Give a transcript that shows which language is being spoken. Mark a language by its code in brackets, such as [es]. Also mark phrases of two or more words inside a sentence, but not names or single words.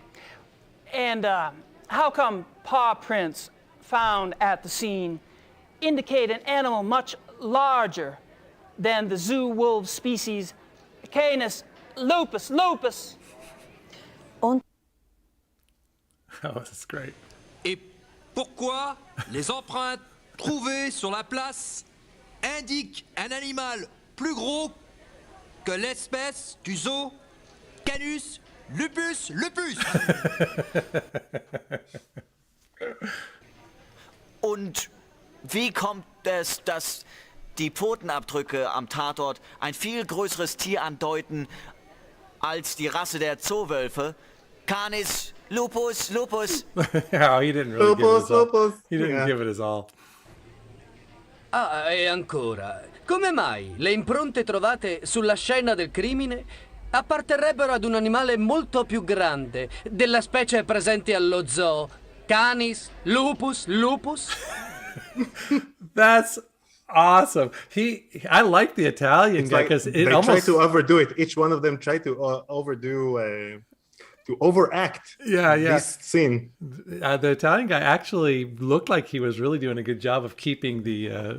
[en] And how come paw prints found at the scene indicate an animal much larger than the zoo wolf species Canis Lupus, lupus. Oh, that's great. [fr] Et pourquoi les empreintes trouvées sur la place indiquent un animal plus gros que l'espèce du zoo Canus lupus lupus? [de] Und wie kommt es, dass die Pfotenabdrücke am Tatort ein viel größeres Tier andeuten als die Rasse der Zoowölfe? Canis lupus lupus. [en] Yeah, he didn't really give it his all. He didn't give it his all. [it] Ah, e ancora, come mai le impronte trovate sulla scena del crimine apparterrebbero ad un animale molto più grande della specie presente allo zoo? Canis, lupus, lupus? [en] That's awesome. I like the Italian guy because they try to overdo it. Each one of them try to to overact. This scene. The Italian guy actually looked like he was really doing a good job of keeping the.